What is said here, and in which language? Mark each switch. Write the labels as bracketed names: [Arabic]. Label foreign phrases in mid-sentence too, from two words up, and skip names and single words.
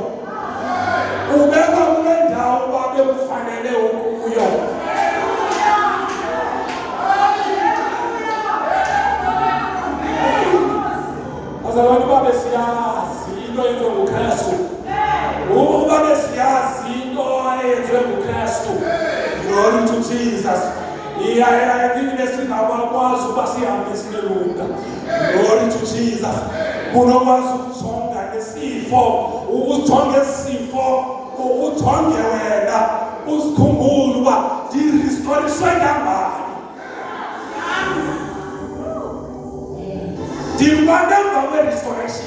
[Xhosa] Ubekwa kule ndawo babe kufanele ukuyo. Azalwane babe siyazi into eyenziwe nguKristu. Babe siyazi into eyenziwe nguKristu. [English] Glory to Jesus. [Xhosa] Ithi besingabakwazi ukuba sihambe sinelunga. [English] Glory to Jesus. [Xhosa] Kunokwazi ukujonga nesifo, ukujonga isifo, ujonge wena, uzikhumbule uba ndirestoriswe ngambani. Ndibane emva kwe-restoration.